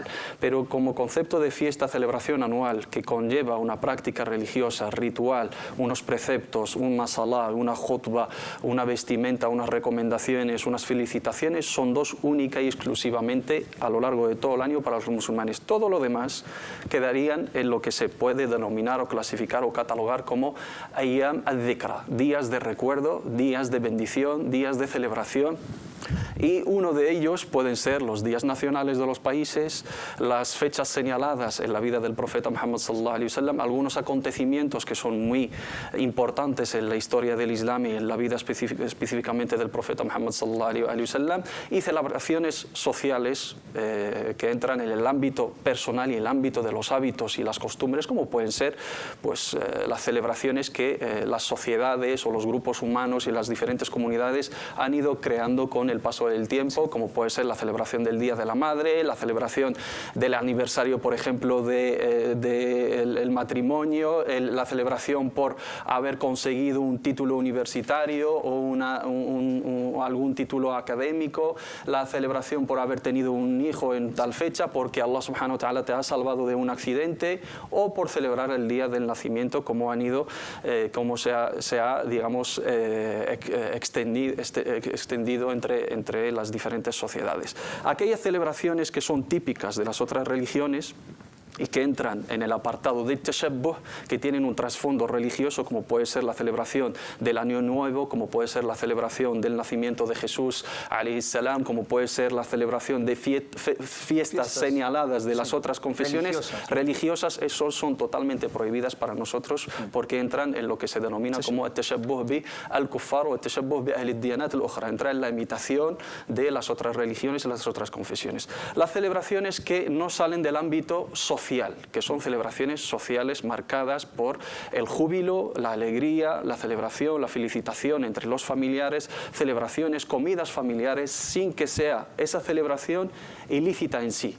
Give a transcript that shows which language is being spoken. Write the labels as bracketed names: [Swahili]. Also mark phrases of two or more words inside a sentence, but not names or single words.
[Spanish] Pero como concepto de fiesta, celebración anual que conlleva una práctica religiosa, ritual, unos preceptos, una salá, una khutba, una vestimenta, unas recomendaciones, unas felicitaciones, son dos única y exclusivamente a lo largo de todo el año para los musulmanes. Todo lo demás quedarían en lo que se puede denominar o clasificar o catalogar como [Arabic] أيام الذكرى, [Spanish] días de recuerdo, días de bendición, días de celebración. Y uno de ellos pueden ser los días nacionales de los países, las fechas señaladas en la vida del profeta Muhammad [Arabic] صلى الله عليه وسلم, [Spanish] algunos acontecimientos que son muy importantes en la historia del Islam y en la vida específicamente del profeta Muhammad [Arabic] صلى الله عليه وسلم, [Spanish] y celebraciones sociales que entran en el ámbito personal y el ámbito de los hábitos y las costumbres, como pueden ser pues las celebraciones que las sociedades o los grupos humanos y las diferentes comunidades han ido creando con el paso del tiempo, como puede ser la celebración del Día de la Madre, la celebración del aniversario, por ejemplo, del matrimonio, la celebración por haber conseguido un título universitario o algún título académico, la celebración por haber tenido un hijo en tal fecha porque [Arabic] الله سبحانه وتعالى [Spanish] te ha salvado de un accidente, o por celebrar el día del nacimiento, como se ha digamos, extendido entre las diferentes sociedades. Aquellas celebraciones que son típicas de las otras religiones y que entran en el apartado de tashabbuh, que tienen un trasfondo religioso, como puede ser la celebración del Año Nuevo, como puede ser la celebración del nacimiento de Jesús [Arabic] عليه السلام, [Spanish] como puede ser la celebración de fiestas señaladas de las otras confesiones religiosas, esos son totalmente prohibidas para nosotros, porque entran en lo que se denomina como [Arabic] التشبه بالكفار [Spanish] o [Arabic] التشبه بأهل الديانات الأخرى, [Spanish] entra en la imitación de las otras religiones y las otras confesiones. Las celebraciones que no salen del ámbito social, que son celebraciones sociales marcadas por el júbilo, la alegría, la celebración, la felicitación entre los familiares, celebraciones, comidas familiares, sin que sea esa celebración ilícita en sí.